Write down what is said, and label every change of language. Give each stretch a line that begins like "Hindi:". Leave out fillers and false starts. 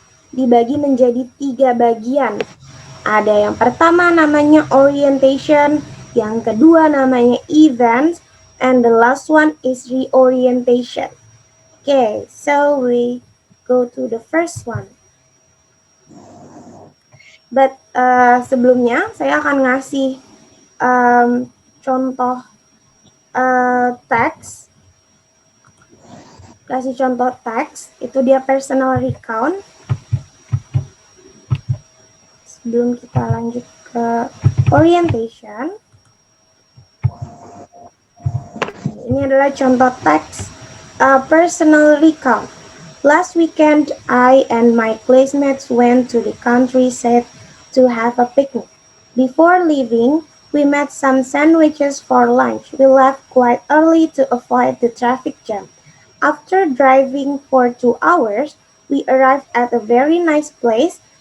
Indonesian: dibagi menjadi 3 bagian. Ada yang pertama namanya orientation, yang kedua namanya events,
English: and the last one is
Indonesian: reorientation.
English: Okay, so we go to the first one.
Indonesian: But sebelumnya saya akan ngasih contoh teks. Kasih contoh teks, itu dia personal recount. Sebelum kita lanjut ke orientation, ini adalah contoh teks personal recount.
English: Last weekend, I and my classmates went to the countryside to have a picnic. Before leaving, we made some sandwiches for lunch. We left quite early to avoid the traffic jam. After driving for 2 hours, we arrived at a very nice place.